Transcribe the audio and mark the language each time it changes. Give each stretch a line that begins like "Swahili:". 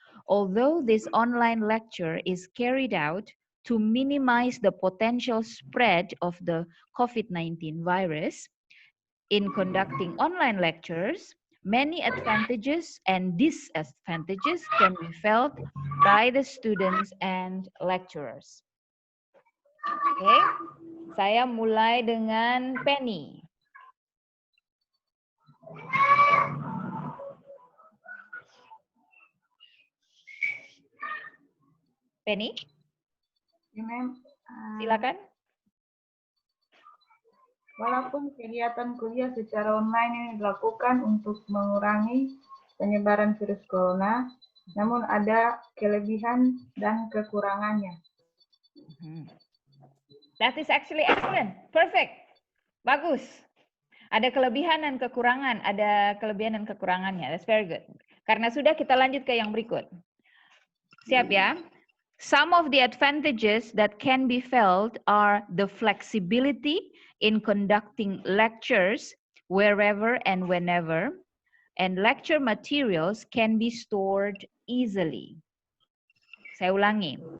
English: Although this online lecture is carried out to minimize the potential spread of the COVID-19 virus, in conducting online lectures, many advantages and disadvantages can be felt by the students and lecturers.
Indonesian: Oke, saya mulai dengan Penny. Penny? Ya, Ma'am. Silakan. Walaupun kegiatan kuliah secara online ini dilakukan untuk mengurangi penyebaran virus corona, namun ada kelebihan dan kekurangannya.
English: That is actually excellent. Perfect. Bagus.
Indonesian: Ada kelebihan dan kekurangan. Ada kelebihan dan kekurangannya.
English: That's very good.
Indonesian: Karena sudah, kita lanjut ke yang berikut. Siap ya?
English: Some of the advantages that can be felt are the flexibility in conducting lectures wherever and whenever, and lecture materials can be stored easily.
Indonesian: Saya ulangi.